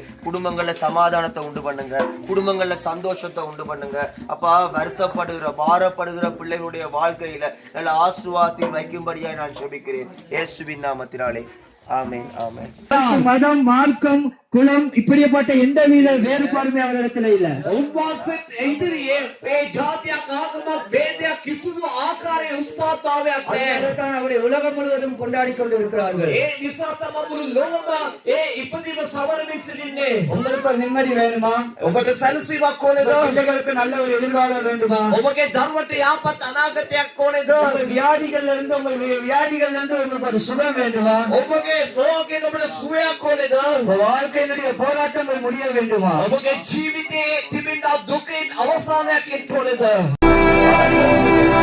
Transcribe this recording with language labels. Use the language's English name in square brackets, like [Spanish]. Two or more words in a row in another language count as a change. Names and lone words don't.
[Tamil] குடும்பங்கள்ல சமாதானத்தை உண்டு பண்ணுங்க, குடும்பங்கள்ல சந்தோஷத்தை உண்டு பண்ணுங்க. அப்பா, வருத்தப்படுகிற பாரப்படுகிற பிள்ளைகளுடைய வாழ்க்கையில நல்ல ஆசீர்வாதத்தை வைக்கும்படியாய் நான் ஜெபிக்கிறேன் இயேசுவின் நாமத்தினாலே. ஆமென், ஆமென். மதம், மார்க்கம், குலம் இப்படிப்பட்ட எந்தவித வேறுபாடுமே அவரிடத்துல இல்ல. [Sinhala] උන්වහන්සේ ඉදිරියේ මේ ජාතියක් ආගමක් ભેදයක් කිසිදු ආකාරයේ උස්පාතාවයක් නැහැ. [Tamil] அதனால்தான் அவரை உலகம் முழுவதும் கொண்டாடி கொண்டிருக்கிறார்கள். [Sinhala] ඒ නිසා තමයි මුළු ලෝකම ඒ ඉපදීම සවරමින් සිටින්නේ. [Tamil] உங்களுக்கு ஒரு நிம்மதி வேணுமா? [Sinhala] ඔබට සැනසීමක් ඕනේද? [Tamil] பிள்ளைகளுக்கு நல்ல ஒரு எதிர்காலம் வேண்டுமா? [Sinhala] ඔබගේ දරුවන්ට යහපත් අනාගතයක් ඕනේද? [Tamil] வியாதிகள்ல இருந்து உங்களுக்கு ஒரு சுகம் வேண்டுமா? [Sinhala] ඔබගේ රෝගයෙන් ඔබට සුවයක් ඕනේද? [Tamil] வாழ்க்கையினுடைய போராட்டங்கள் முடிய வேண்டுமா? [Sinhala] ඔබගේ ජීවිතයේ තිබෙන දුකින් අවසානයක් එන්න ඕනේද?